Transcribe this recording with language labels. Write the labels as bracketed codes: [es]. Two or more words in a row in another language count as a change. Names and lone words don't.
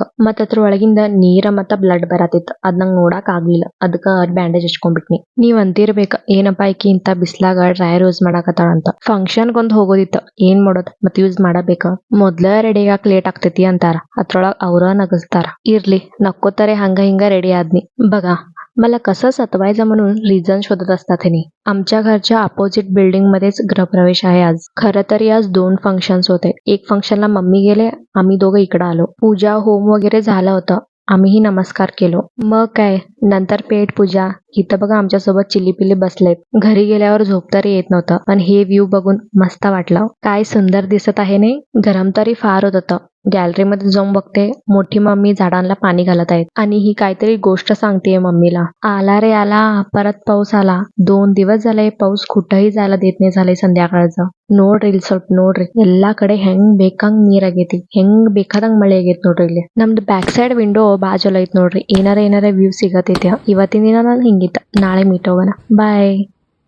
[kn] ಮತ್ತ ಅದ್ರ ಒಳಗಿಂದ ನೀರ ಮತ್ತ ಬ್ಲಡ್ ಬರತಿತ್ತು. ಅದ್ ನಂಗೆ ನೋಡಕ್ ಆಗ್ಲಿಲ್ಲ. ಅದಕ್ಕ ಬ್ಯಾಂಡೇಜ್ ಹಚ್ಕೊಂಡ್ಬಿಟ್ನಿ. ನೀವ್ ಅಂತಿರ್ಬೇಕ ಏನಪ್ಪಾ ಈಕಿ ಇಂತ ಬಿಸ್ಲಾಗ [en] dryer use [kn] ಮಾಡಾಕತ್ತಾಳ ಅಂತ. ಫಂಕ್ಷನ್ಗೊಂದ್ ಹೋಗೋದಿತ್ತ, ಏನ್ ಮಾಡೋದ್ ಮತ್ ಯೂಸ್ ಮಾಡಬೇಕ. ಮೊದ್ಲ ರೆಡಿ ಆಗಾಕ್ ಲೇಟ್ ಆಗ್ತೈತಿ ಅಂತಾರ, ಅದ್ರೊಳಗ್ ಅವ್ರ ನಗಸ್ತಾರ. ಇರ್ಲಿ ನಕ್ಕೋತಾರ ಹಂಗ ಹಿಂಗ ರೆಡಿ ಆದ್ವಿ. [mr] बघा, मला कसं सतवायचं म्हणून रिझन शोधत असतात हे. आमच्या घरच्या [en] opposite building [mr] मध्येच गृहप्रवेश आहे आज. खरं तरी आज 2 फंक्शन्स होते. एक फंक्शनला मम्मी गेले, आम्ही दोघं इकडं आलो. पूजा होम वगैरे झालं होतं. आम्हीही नमस्कार केलो. मग काय नंतर पेट पूजा. इथं बघा आमच्यासोबत चिलीपिली बसलेत. घरी गेल्यावर झोप तरी येत नव्हतं, पण हे व्ह्यू बघून मस्त वाटलं. काय सुंदर दिसत आहे ने. गरम तरी फार होत होतं. गॅलरीमध्ये जाऊन बघते, मोठी मम्मी झाडांना पाणी घालत आहेत आणि ही काहीतरी गोष्ट सांगतेय मम्मीला. आला रे आला, परत पाऊस आला. 2 दिवस झाले पाऊस कुठेही जायला देत नाही झाले ಸಂಧ್ಯಾಕಾಳದ. [kn] ನೋಡ್ರಿ ಇಲ್ಲಿ ಸ್ವಲ್ಪ ನೋಡ್ರಿ, ಎಲ್ಲಾ ಕಡೆ ಹೆಂಗ್ ಬೇಕಂಗ್ ನೀರ್ ಆಗೈತಿ, ಹೆಂಗ್ ಬೇಕಾದಂಗ್ ಮಳೆ ಆಗೈತಿ ನೋಡ್ರಿ. ಇಲ್ಲಿ ನಮ್ದು [en] back side window [kn] ಬಾಜುಲ ಐತ್ ನೋಡ್ರಿ. ಏನಾರ ವ್ಯೂ ಸಿಗತೈತಿ. ಇವತ್ತಿನ ದಿನ ನಾನು ಹಿಂಗಿತ್ತ, ನಾಳೆ ಮೀಟ್ ಹೋಗೋಣ. ಬಾಯ್.